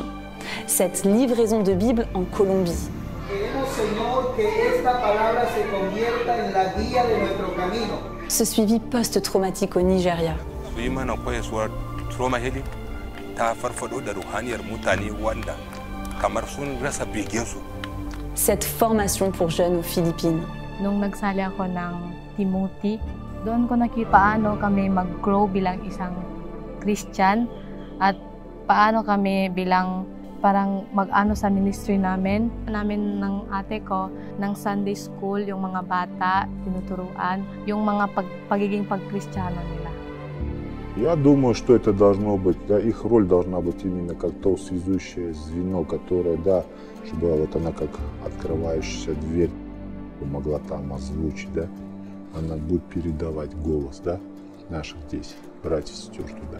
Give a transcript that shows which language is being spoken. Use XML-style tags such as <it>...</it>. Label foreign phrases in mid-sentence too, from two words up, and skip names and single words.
<fr>Cette livraison de Bible en Colombie. Ce suivi post-traumatique au Nigeria. Cette formation pour jeunes aux Philippines.</fr> <tl>Nung nagsali ako ng Timothy, doon ko nakita paano kami mag-grow bilang isang Christian at paano kami bilang parang mag-ano sa ministry namin ng ate ko, ng</tl> <en>Sunday school,</en> <tl>yung mga bata, tinuturuan, yung mga pagiging pag-Kristiyano nila.</tl> <ru>Я думаю, что это должно быть, да, их роль должна быть именно как то связующее звено, которое, да, чтобы вот она как открывающаяся дверь могла там озвучить, да, она будет передавать голос, да, наших здесь братьев и сестер туда.</ru>